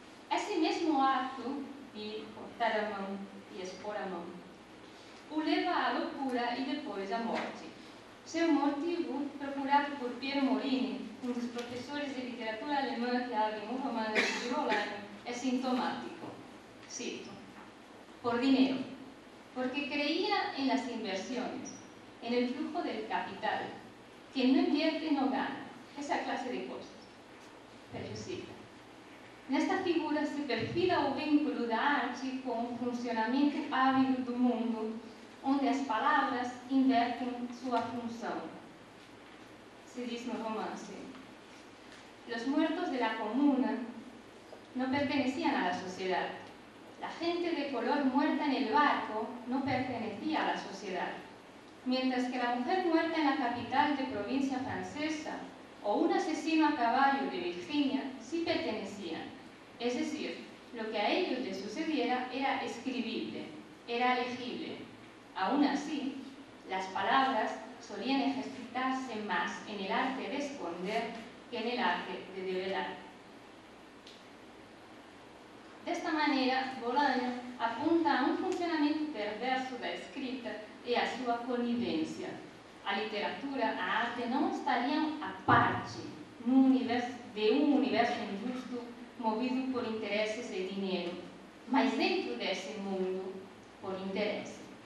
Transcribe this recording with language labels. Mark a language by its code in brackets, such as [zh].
[pt] Esse mesmo ato de cortar a mão e expor a mão o leva à loucura e depois à morte. Seu motivo, procurado por Piero Morini, um dos professores de literatura alemã que abrem o romance de Bolaño, é sintomático. [es] Cito: por dinero, porque creía en las inversiones, en el flujo del capital. Quien no invierte no gana. Esa clase de cosas. [pt] Pero cita: nesta figura se perfila o vínculo da arte com o funcionamento ávido do mundo, onde as palavras invertem sua função. Se diz no romance: [es] los muertos de la comuna no pertenecían a la sociedad. La gente de color muerta en el barco no pertenecía a la sociedad. Mientras que la mujer muerta en la capital de provincia francesa o un asesino a caballo de Virginia sí pertenecían. Es decir, lo que a ellos les sucediera era escribible, era legible. Aún así, las palabras solían ejercitarse más en el arte de esconder que en el arte de develar. [pt] Desta maneira, Bolaño apunta a um funcionamento perverso da escrita e a sua conivência. A literatura, a arte não estariam à parte de um universo injusto movido por interesses e dinheiro, mas dentro desse mundo, por interesse.